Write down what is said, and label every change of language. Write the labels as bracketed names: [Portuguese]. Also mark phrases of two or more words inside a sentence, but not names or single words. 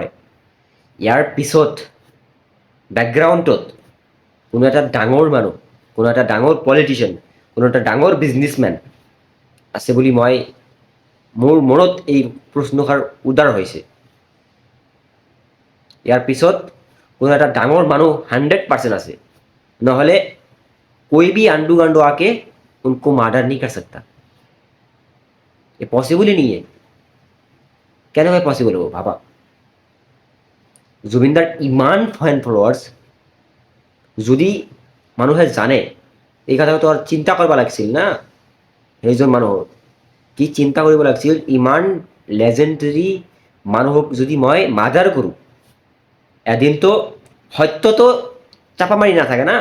[Assamese] ইয়াৰ পিছত বেকগ্ৰাউণ্ডত কোনো এটা ডাঙৰ মানুহ, কোনো এটা ডাঙৰ পলিটিচিয়ান, কোনো এটা ডাঙৰ বিজনেছমেন আছে বুলি মোৰ মনত এই প্ৰশ্নষাৰ উদয় হৈছে। ইয়াৰ পিছত কোনো এটা ডাঙৰ মানুহ 100% আছে। [Hindi] নহ'লে कोई भी आंडू गांडू आके उनको मार्डर नहीं कर सकता। ये पॉसिबल ही नहीं है। [Assamese] কেনেকৈ পচিবল হ'ব ভাবা? জুবিনদাৰ ইমান [English] fan followers, [Assamese] যদি মানুহে জানে, এই কথাটো আৰু চিন্তা কৰিব লাগিছিল না। সেইজন মানুহৰ কি চিন্তা কৰিব লাগিছিল, ইমান লেজেণ্ডৰী মানুহক যদি মই মাৰ্ডাৰ কৰোঁ, এদিনতো সত্যটো চাপা মাৰি নাথাকে না।